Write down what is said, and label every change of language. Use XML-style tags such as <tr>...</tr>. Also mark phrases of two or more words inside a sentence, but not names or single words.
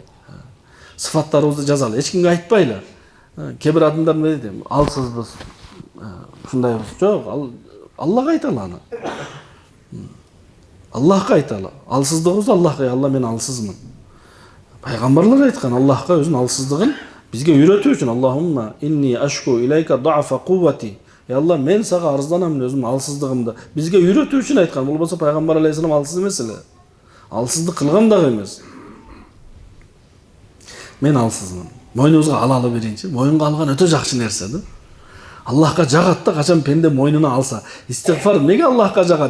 <ky>Сыфаттарыбызды жазалы, эч кимге айтпайлы. Кээ бир адамдар эмне дейт? Алсызбыз. Ушундайбыз. Жок, Аллага айталы аны. Аллахка айталы. Алсыздыгыбызды Аллахка, я Алла, мен алсызмын. Пайгамбарлар айткан, Аллахка өзүнүн алсыздыгын бизге үйрөтүү үчүн.</ky> <ar>اللهم إني أشكو إليك ضعف قوتي.</ar> <ky>Я Алла, мен сага арызданам өзүмдүн алсыздыгымды. Бизге үйрөтүү үчүн айткан. Болбосо пайгамбар алейхисалам алсыз эмес эле. Алсыздык кылган дагы эмес. Мен алсызмын. Мойнубузга алалы биринчи. Мойнга алган өтө жакшы нерсе да. Аллахка жагат да, качан пенде мойнуна алса. Истигфар неге Аллахка жагат?</ky>